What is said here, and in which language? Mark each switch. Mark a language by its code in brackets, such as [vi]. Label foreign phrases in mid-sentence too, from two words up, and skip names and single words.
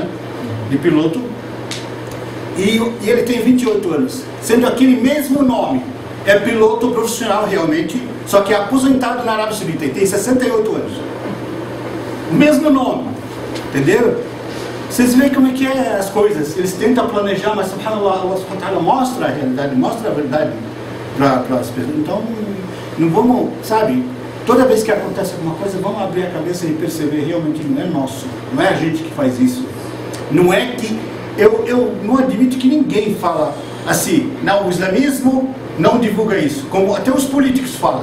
[pt] De piloto, e ele tem 28 anos, sendo aquele mesmo nome, é piloto profissional realmente, só que é aposentado na Arábia Saudita, e tem 68 anos. O mesmo nome, entenderam? Vocês veem como é que é as coisas, eles tentam planejar, mas subhanallah, Allah [ar] سبحانه وتعالى [pt] mostra a realidade, mostra a verdade. para as pessoas. Então, não vamos, sabe, toda vez que acontece alguma coisa, vamos abrir a cabeça e perceber realmente não é nosso, não é a gente que faz isso. Não é que, eu não admito que ninguém fala assim, não, o islamismo não divulga isso, como até os políticos falam.